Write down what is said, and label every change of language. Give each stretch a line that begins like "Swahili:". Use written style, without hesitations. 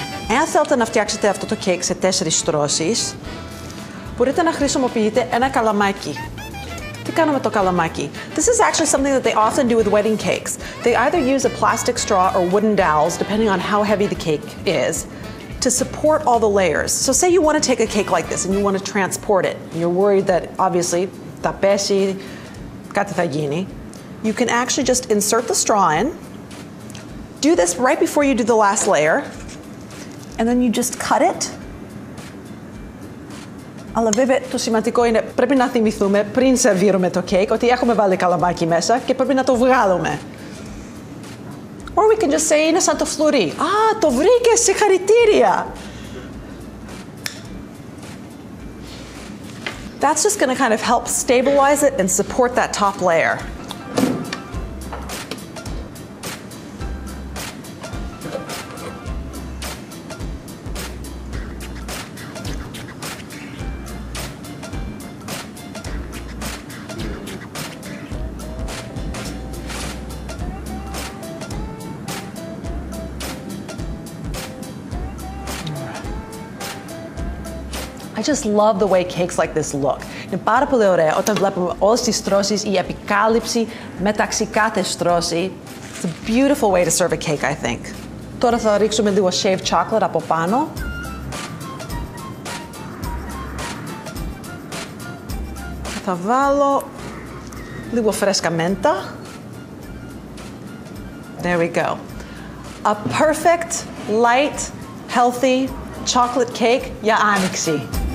Greek: Εάν θέλετε να φτιάξετε αυτό το cake σε 4 στρώσεις, μπορείτε να χρησιμοποιείτε ένα καλαμάκι. Τι κάνουμε με το καλαμάκι?
English: This is actually something that they often do with wedding cakes. They either use a plastic straw or wooden dowels, depending on how heavy the cake is, to support all the layers. So say you want to take a cake like this and you want to transport it. And you're worried that obviously
Greek: θα πέσει, κάτι θα γίνει.
English: You can actually just insert the straw in. Do this right before you do the last layer. And then you just cut it.
Greek: Αλλά βέβαια το σημαντικό είναι, πρέπει να θυμηθούμε πριν σερβίρουμε το cake ότι έχουμε βάλει καλαμάκι μέσα και πρέπει να το βγάλουμε.
English: Or we can just say
Greek: είναι σαν το φλουρί. Α, το βρήκες, συγχαρητήρια!
English: That's just going to kind of help stabilize it and support that top layer. I just love the way cakes like this look.
Greek: Είναι πάρα πολύ ωραία όταν βλέπουμε όλες τις στρώσεις, η επικάλυψη μεταξύ κάθε στρώση.
English: It's a beautiful way to serve a cake, I think.
Greek: Τώρα θα ρίξουμε λίγο
English: shaved chocolate
Greek: από πάνω. Θα βάλω λίγο φρέσκα μέντα.
English: There we go. A perfect, light, healthy chocolate cake
Greek: για άνοιξη.